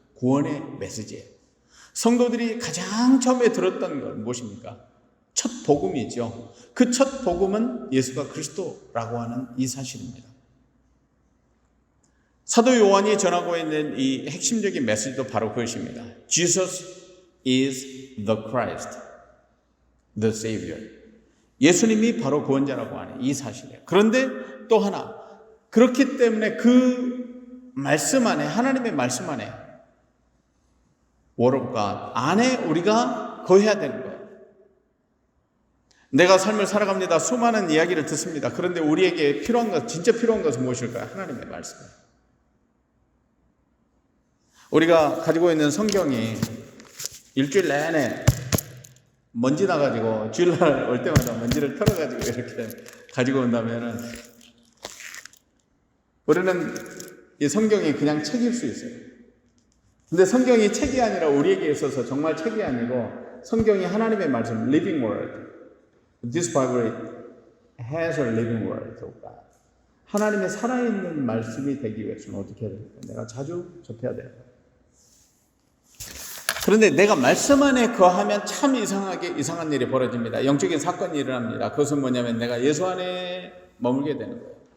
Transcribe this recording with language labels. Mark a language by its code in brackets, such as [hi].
[ko] 구원의 메시지예요. 성도들이 가장 처음에 들었던 건 무엇입니까? 첫 복음이죠. 그 첫 복음은 예수가 그리스도라고 하는 이 사실입니다. 사도 요한이 전하고 있는 이 핵심적인 메시지도 바로 그것입니다. [en] Jesus is the Christ, the Savior. [ko] 예수님이 바로 구원자라고 하는 이 사실이에요. 그런데 또 하나, 그렇기 때문에 그 말씀 안에, 하나님의 말씀 안에, [en] Word of God [ko] 안에 우리가 거해야 되는 거예요. 내가 삶을 살아갑니다. 수많은 이야기를 듣습니다. 그런데 우리에게 필요한 것, 진짜 필요한 것은 무엇일까요? 하나님의 말씀이에요. 우리가 가지고 있는 성경이 일주일 내내 먼지 나가지고 주일날 올 때마다 먼지를 털어가지고 이렇게 가지고 온다면은 우리는 이 성경이 그냥 책일 수 있어요. 근데 성경이 책이 아니라 우리에게 있어서 정말 책이 아니고 성경이 하나님의 말씀, [en] living word. This Bible has a living word of God. [ko] 하나님의 살아있는 말씀이 되기 위해서는 어떻게 해야 됩니까? 내가 자주 접해야 돼요. 그런데 내가 말씀 안에 거하면 참 이상한 일이 벌어집니다. 영적인 사건이 일어납니다. 그것은 뭐냐면 내가 예수 안에 머물게 되는 거예요.